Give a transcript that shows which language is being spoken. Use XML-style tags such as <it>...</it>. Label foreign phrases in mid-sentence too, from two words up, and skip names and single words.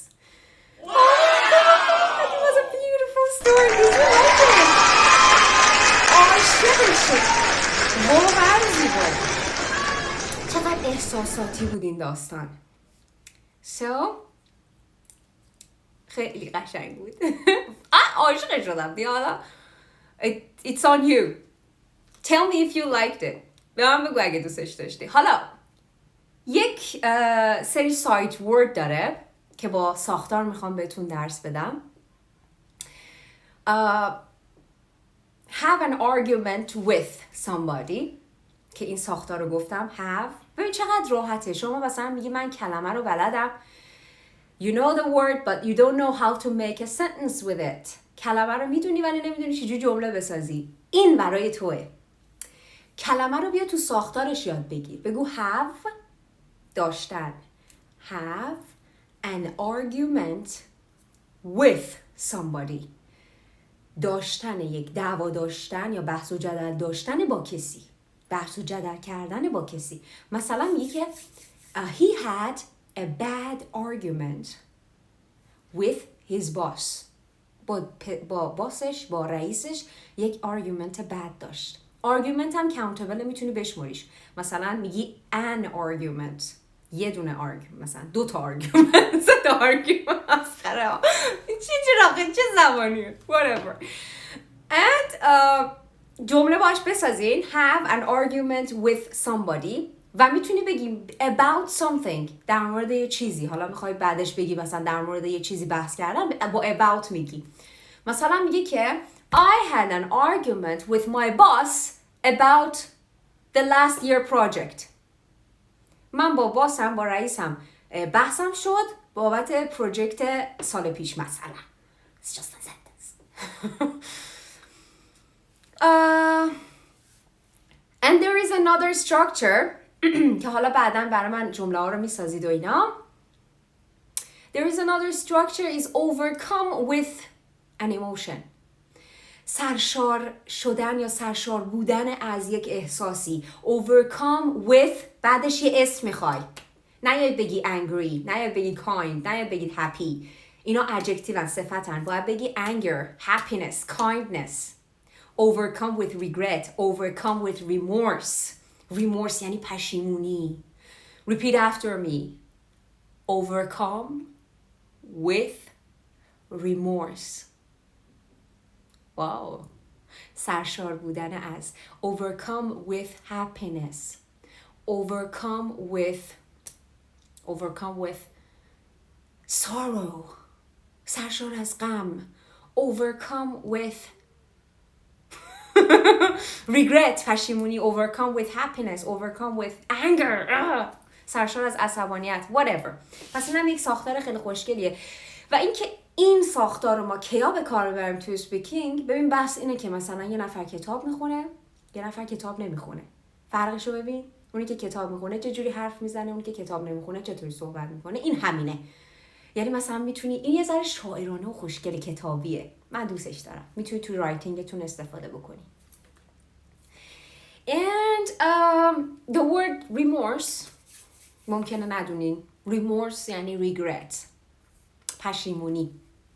<en>Oh my God, it was a beautiful story. Did you like it?</en> <fa>عاشق شد. واقعا زیبا. چقدر احساساتی بود این داستان. So خیلی قشنگ بود. عاشق شدم. حالا</fa> <en>it's on you. Tell me if you liked it.</en> <fa>به من بگو اگه دوستش داشتی. حالا یک سری سایت ورد داره که با ساختار میخوام بهتون درس بدم.</fa> <en>Have an argument with somebody،</en> <fa>که این ساختار رو گفتم have. ببین چقدر راحته. شما مثلا میگی من کلمه رو بلدم.</fa> <en>You know the word but you don't know how to make a sentence with it.</en> <fa>کلمه رو میدونی ولی نمیدونی چجوری جمله بسازی. این برای توه. کلمه رو بیا تو ساختارش یاد بگیر. بگو have، داشتن.</fa> <en>Have an argument with somebody.</en> <fa>داشتن یک دعوا داشتن یا بحث و جدل داشتن با کسی. بحث و جدل کردن با کسی. مثلا میگه که</fa> <en>he had a bad argument with his boss.</en> <fa>با باسش، با رئیسش یک argument بد داشت. argument هم countable، میتونی بشماریش. مثلا میگی</fa> <en>an argument،</en> <fa>یه دونه argument، مثلا 2 تا argument، 3 تا argument. مسخره. چه زبانیه.</fa> <en>whatever. and</en> <fa>جمله باش بسازین.</fa> <en>have an argument with somebody</en> <fa>و میتونی بگی</fa> <en>about something،</en> <fa>در مورد یه چیزی. حالا میخوای بعدش بگی مثلا در مورد یه چیزی بحث کردن، با about میگی. مثلا میگی که</fa> <en>I had an argument with my boss about the last year project.</en> <fa>من با باسم، با رئیسم بحثم شد بابت پروژکت سال پیش مثلا.</fa> <en>It's just a sentence. And there is another structure</en> <fa>که حالا بعداً برای من جمله ها رو میسازید و اینا.</fa> <en>There is another structure is overcome with an emotion.</en> <fa>سرشار شدن یا سرشار بودن از یک احساسی.</fa> <en>Overcome with،</en> <fa>بعدش یه اسم میخوای. نیاید بگی angry، نیاید بگی kind، نیاید بگی happy. اینا adjective صفتن. باید بگی</fa> <en>anger, happiness, kindness. Overcome with regret, overcome with remorse.</en> <fa>Remorse یعنی پشیمونی.</fa> <en>Repeat after me. Overcome with remorse.</en> <fa>Wow. سرشار بودن از.</fa> <en>Overcome with happiness. Overcome with sorrow.</en> <fa>سرشار از غم.</fa> <en>Overcome with regret،</en> <fa>پشیمونی.</fa> <en>Overcome with happiness. Overcome with anger.</en> <fa>سرشار از عصبانیت. Whatever. پس اینم یک ساختار خیلی خوشگلیه. و اینکه این ساختار رو ما کیا به کار ببریم توی اسپیکینگ، ببین بحث اینه که مثلا یه نفر کتاب میخونه، یه نفر کتاب نمیخونه. فرقشو ببین. اونی که کتاب میخونه چه جوری حرف میزنه، اونی که کتاب نمیخونه چطوری صحبت میکنه. این همینه. یعنی مثلا میتونی، این یه ذره شاعرانه و خوشگل کتابیه. من دوستش دارم. میتونی تو رایتینگتون استفاده بکنی.</fa> <en>And The word remorse</en> <fa>ممکنه ندونین. remorse یعنی regret، پشیمونی.</fa>